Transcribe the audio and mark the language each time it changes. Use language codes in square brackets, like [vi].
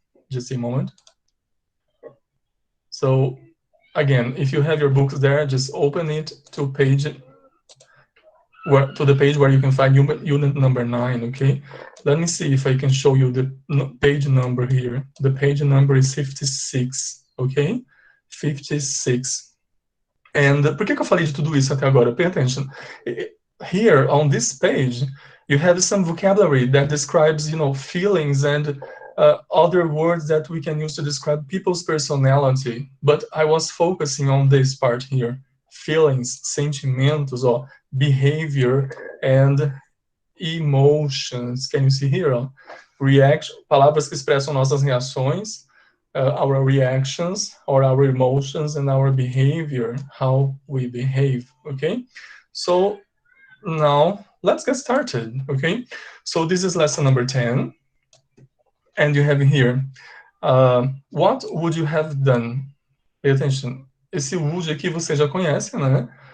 [en] Just a moment. So again, if you have your books there, just open it to the page where you can find unit number 9, okay? Let me see if I can show you the page number here. The page number is 56, okay? 56. [pt] And por que eu falei de tudo isso até agora? [en] Pay attention. Here on this page, you have some vocabulary that describes, feelings and other words that we can use to describe people's personality. But I was focusing on this part here. feelings, sentimentos, ó, behavior and emotions. Can you see here? Ó? Reaction, [pt] palavras que expressam nossas reações, [en] our reactions, or our emotions, and our behavior, how we behave, okay? So now let's get started, okay? So this is lesson number 10, and you have here, what would you have done? Pay attention. [pt] Esse would aqui você já conhece, né?